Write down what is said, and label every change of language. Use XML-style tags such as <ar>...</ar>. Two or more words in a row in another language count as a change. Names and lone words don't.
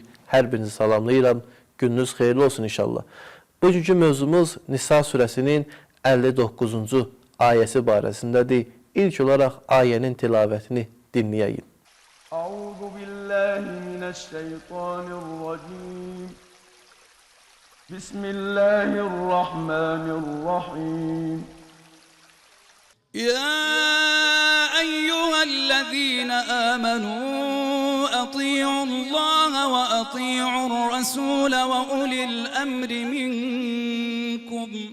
<az>Hər birinizi salamlayıram. Gününüz xeyirli olsun inşallah. Bugünkü mövzumuz Nisa surəsinin 59-cu ayəsi barəsindədir. İlk olaraq ayənin tilavətini dinləyək.</az> <ar>أعوذ بالله من الشيطان الرجيم. بسم الله الرحمن الرحيم. يا أيها الذين آمنوا أطيعوا الله وأطيعوا الرسول وأولي الأمر منكم</ar>